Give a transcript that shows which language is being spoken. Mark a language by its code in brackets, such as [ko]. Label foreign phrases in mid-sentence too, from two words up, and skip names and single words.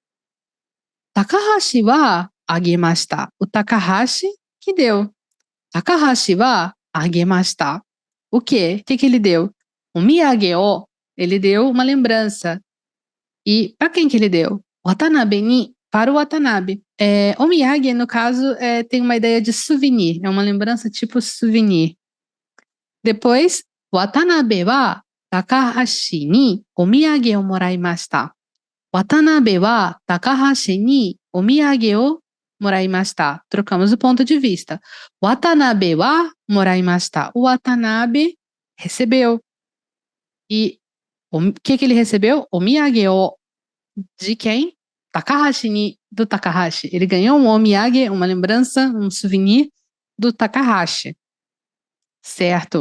[ja] 高橋はあげました. [pt] O Takahashi que deu. [ja] 高橋はあげました. [pt] O quê? O que ele deu? [ja] おみやげを, [pt] ele deu uma lembrança. E para quem que ele deu? [ja] 渡辺に, [pt] para o Watanabe. [ja] おみやげ, [pt] no caso, tem uma ideia de souvenir. É uma lembrança tipo souvenir. Depois, [ja] 渡辺は高橋におみやげをもらいました. 渡辺は高橋におみやげをもらいました. [pt] Trocamos o ponto de vista. [ja] 渡辺はもらいました. [pt] O Watanabe recebeu. E o que ele recebeu? [ja] おみやげを [pt] de quem? [ja] 高橋に, [pt] do Takahashi. Ele ganhou um omiyage, uma lembrança, um souvenir do Takahashi. Certo?